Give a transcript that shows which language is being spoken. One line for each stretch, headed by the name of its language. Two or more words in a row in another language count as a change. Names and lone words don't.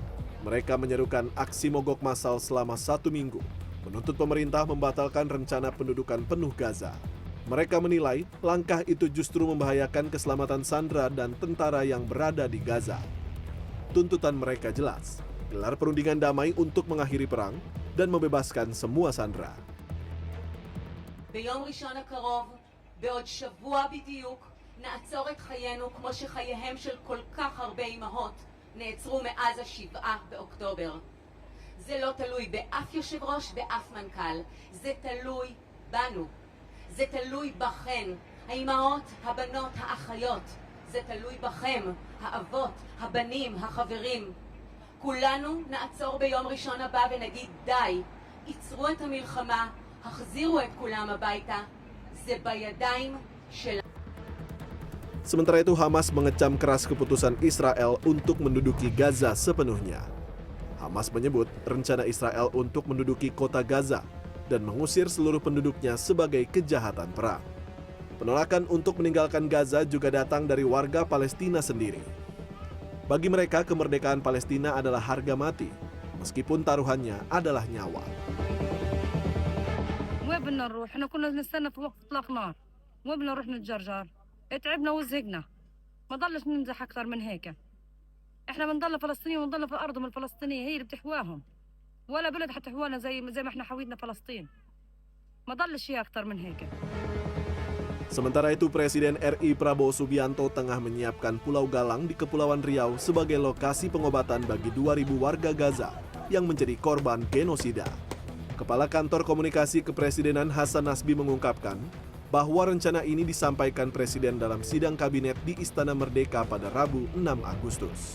Indonesian: Mereka menyerukan aksi mogok massal selama 1 minggu, menuntut pemerintah membatalkan rencana pendudukan penuh Gaza. Mereka menilai langkah itu justru membahayakan keselamatan sandera dan tentara yang berada di Gaza. Tuntutan mereka jelas, gelar perundingan damai untuk mengakhiri perang dan membebaskan semua sandera.
Hebrew: ביום ראשון הקרוב, בעוד שבוע בדיוק, נעצור את חיינו כמו שחייהם של כל כך הרבה אמהות נעצרו מאז 7 באוקטובר. זה לא תלוי באף יושב ראש, באף מנכ"ל. זה תלוי בנו. זה תלוי בכן, האמהות, הבנות, האחיות. זה תלוי בכם, האבות, הבנים, החברים. כולנו נעצור ביום ראשון הבא ונגיד די. עצרו את המלחמה, החזירו את כולם הביתה. זה בידיים של...
Indonesian: Sementara itu Hamas mengecam keras keputusan Israel untuk menduduki Gaza sepenuhnya. Hamas menyebut rencana Israel untuk menduduki kota Gaza dan mengusir seluruh penduduknya sebagai kejahatan perang. Penolakan untuk meninggalkan Gaza juga datang dari warga Palestina sendiri. Bagi mereka, kemerdekaan Palestina adalah harga mati, meskipun taruhannya adalah nyawa.
Arabic: وين بدنا نروح؟ احنا كنا نستنى في وقت اطلاق نار. وين بدنا نروح نتجرجر؟ اتعبنا وزهقنا. ما ضلش نمزح اكثر من هيك. احنا بنضل فلسطينيين ونضل في ارضهم الفلسطينيه هي اللي بتحواهم، ولا بلد حتحوانا زي ما احنا حوينا فلسطين. ما ضلش شيء اكتر من هيك.
Indonesian: Sementara itu, Presiden RI Prabowo Subianto tengah menyiapkan Pulau Galang di Kepulauan Riau sebagai lokasi pengobatan bagi 2.000 warga Gaza yang menjadi korban genosida. Kepala Kantor Komunikasi Kepresidenan Hasan Nasbi mengungkapkan bahwa rencana ini disampaikan Presiden dalam sidang kabinet di Istana Merdeka pada Rabu 6 Agustus.